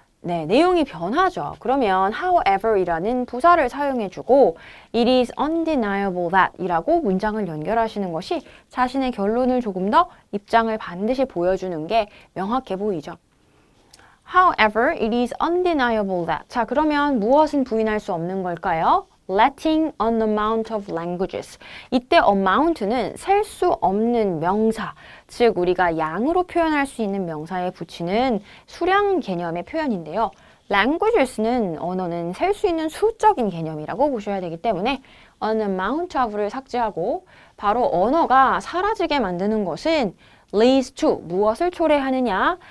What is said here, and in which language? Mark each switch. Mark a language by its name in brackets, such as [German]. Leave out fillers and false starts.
[Korean] 네, 내용이 변하죠. 그러면 however이라는 부사를 사용해주고 [English] it is undeniable that [Korean] 이라고 문장을 연결하시는 것이 자신의 결론을 조금 더 입장을 반드시 보여주는 게 명확해 보이죠. [English] However, it is undeniable that. [Korean] 자, 그러면 무엇은 부인할 수 없는 걸까요? [English] Letting an amount of languages. [Korean] 이때 amount는 셀 수 없는 명사, 즉 우리가 양으로 표현할 수 있는 명사에 붙이는 수량 개념의 표현인데요. languages는 언어는 셀 수 있는 수적인 개념이라고 보셔야 되기 때문에 an amount of를 삭제하고 바로 언어가 사라지게 만드는 것은 [English] leads to [Korean] 무엇을 초래하느냐?